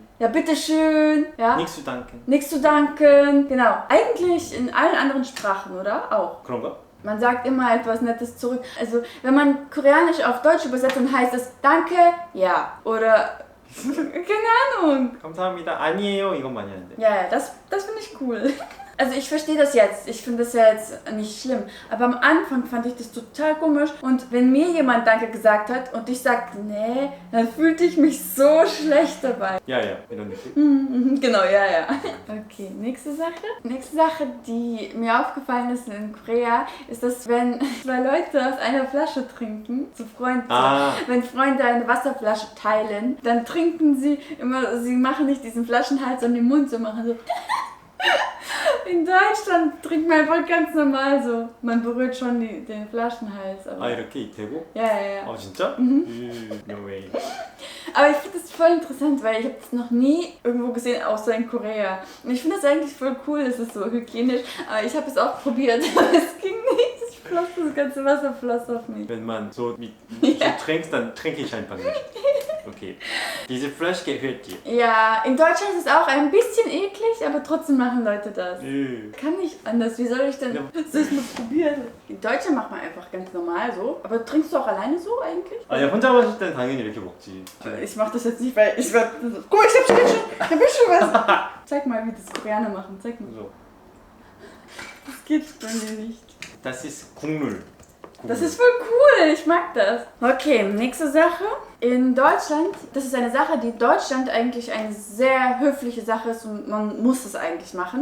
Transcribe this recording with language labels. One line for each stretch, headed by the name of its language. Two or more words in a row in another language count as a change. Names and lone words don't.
German: Ja, bitteschön. Ja. Nichts zu danken. Nichts zu danken. Genau. Eigentlich in allen anderen Sprachen, oder? Auch.
Korean: 그런가?
German: Man sagt immer etwas Nettes zurück. Also, wenn man Koreanisch auf Deutsch übersetzt, dann heißt es Danke, ja. Oder, keine Ahnung.
Korean: 감사합니다. 아니에요. 이건 많이 하는데.
German: Ja, das finde ich cool. Also ich verstehe das jetzt, ich finde das ja jetzt nicht schlimm, aber am Anfang fand ich das total komisch und wenn mir jemand Danke gesagt hat und ich sagte nee, dann fühlte ich mich so schlecht dabei. Ja,
Korean: 이런 느낌.
German: Genau, ja. Okay, nächste Sache, die mir aufgefallen ist in Korea, ist, dass wenn zwei Leute aus einer Flasche trinken, wenn Freunde eine Wasserflasche teilen, dann trinken sie immer, sie machen nicht diesen Flaschenhals an den Mund, so machen so. In Deutschland trinkt man einfach ganz normal so. Man berührt schon den Flaschenhals. Aber
Korean: 이렇게 대고?
German: Ja.
Korean: 진짜?
English: No way.
German: Aber ich finde das voll interessant, weil ich habe das noch nie irgendwo gesehen, außer in Korea. Und ich finde das eigentlich voll cool, es ist so hygienisch. Aber ich habe es auch probiert, aber es ging nicht. Das ganze Wasser floss auf mich. Wenn man so trinkst, dann trinke ich einfach nicht. Okay. Diese Flasche gehört dir. Ja, in Deutschland ist es auch ein bisschen eklig, aber trotzdem machen Leute das. Kann nicht anders. Wie soll ich denn das noch probieren? In Deutschland macht man einfach ganz normal so. Aber trinkst du auch alleine so eigentlich?
Korean: 아니 혼자 마실 땐 당연히 이렇게 먹지.
German: Ich mach das jetzt nicht, weil ich werde. Guck mal, ich hab schon was. Zeig mal, wie das Koreaner machen. Zeig mal. So. Das geht bei mir nicht. Das ist 국룰. Das ist voll cool, ich mag das. Okay, nächste Sache. In Deutschland, das ist eine Sache, die in Deutschland eigentlich eine sehr höfliche Sache ist und man muss es eigentlich machen.